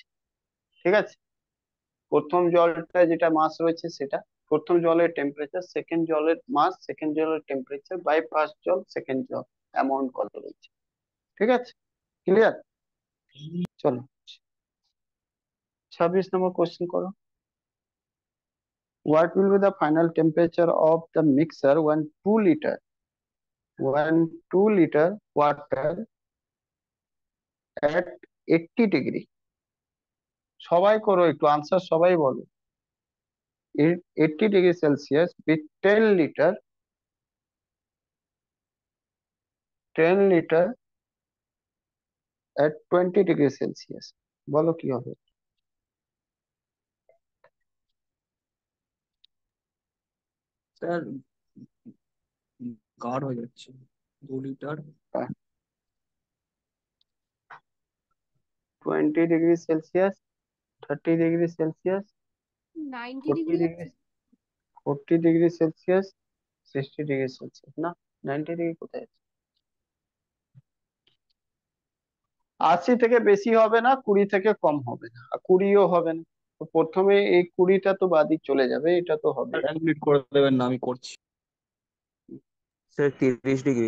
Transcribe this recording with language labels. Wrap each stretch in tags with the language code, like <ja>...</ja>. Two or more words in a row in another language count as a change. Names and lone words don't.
<bn>ঠিক আছে, প্রথম জলটা যেটা মাস রয়েছে সেটা, প্রথম জলের টেম্পারেচার, সেকেন্ড জলের মাস, সেকেন্ড জলের টেম্পারেচার</bn> <en>by first</en> <bn>জল, সেকেন্ড জল, অ্যামাউন্ট কত রয়েছে। ঠিক আছে, ক্লিয়ার? চলো 26 নম্বর কোশ্চেন করো।</bn> <en>What will be the final temperature of the mixer when 2 liter water at 80 degree?</en> <bn>সবাই করো একটু আনসার, সবাই বলো।</bn> <en>80 degree Celsius with 10 liter at 20 degree Celsius,</en> <bn>বলো কি হবে? স্যার গাঢ় হয়ে যাচ্ছে। 2 লিটার।</bn> <en>20 degree Celsius, 30 degree Celsius, 90 40</en> <bn>ডিগ্রি</bn> <en>degree, 40 degree Celsius, 60 degree Celsius,</en> <bn>না 90 ডিগ্রি কোথায় আছে? 80 থেকে বেশি হবে না, 20 থেকে কম হবে না, আর 20ও হবে না। তো প্রথমে এই 20টা তো বাদই চলে যাবে, এটা তো হবে। স্যার 1 মিনিট করে দেবেন না, আমি করছি। স্যার 30 ডিগ্রি।</bn>